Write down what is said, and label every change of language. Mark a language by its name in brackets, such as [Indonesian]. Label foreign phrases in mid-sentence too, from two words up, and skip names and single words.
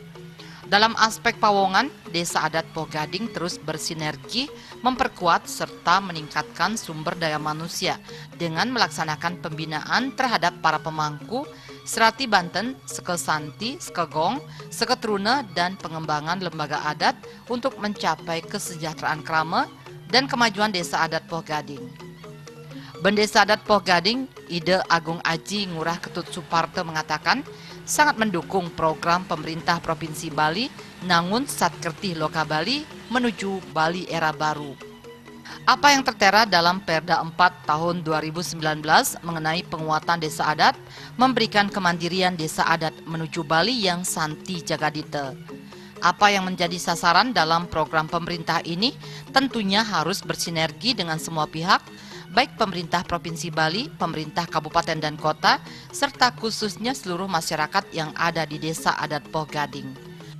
[Indonesian] Dalam aspek pawongan, Desa Adat Poh Gading terus bersinergi memperkuat serta meningkatkan sumber daya manusia dengan melaksanakan pembinaan terhadap para pemangku Serati Banten, Sekesanti, Sekegong, Seketruna, dan pengembangan lembaga adat untuk mencapai kesejahteraan krama dan kemajuan Desa Adat Poh Gading. Bendesa Adat Poh Gading, Ide Agung Aji Ngurah Ketut Suparto mengatakan sangat mendukung program pemerintah Provinsi Bali Nangun Satkerti Loka Bali menuju Bali era baru. Apa yang tertera dalam Perda 4 tahun 2019 mengenai penguatan desa adat memberikan kemandirian desa adat menuju Bali yang santi jagadite. Apa yang menjadi sasaran dalam program pemerintah ini tentunya harus bersinergi dengan semua pihak, baik pemerintah Provinsi Bali, pemerintah kabupaten dan kota, serta khususnya seluruh masyarakat yang ada di Desa Adat Poh Gading.